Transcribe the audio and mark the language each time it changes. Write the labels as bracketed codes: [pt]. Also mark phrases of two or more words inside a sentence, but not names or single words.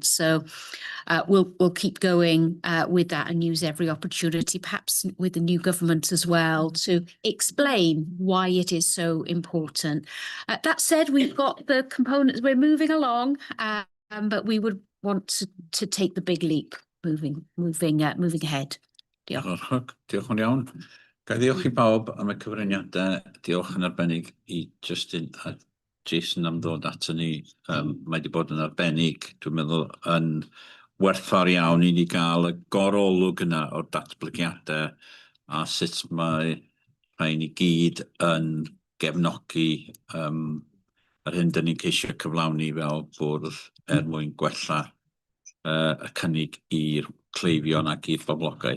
[en] So we'll keep going with that and use every opportunity, perhaps with the new government as well, to explain why it is so important. That said, we've got the components. We're moving along, but we would want to take the big leap moving ahead. [cy] Diolch. Diolch yn iawn. Ga i ddiolch I bawb am y cyfraniadau. Diolch yn arbennig I Justin a Jason am ddod ato ni. Mae wedi bod yn arbennig, dwi'n meddwl, yn werthfawr iawn I ni gael y gorolwg yna o'r datblygiadau a sut mae rhaid ni gyd yn gefnogi yr hyn dyn ni'n ceisio cyflawni fel bwrdd mwyn gwella y cynnig i'r cleifion ac i'r boblogaeth.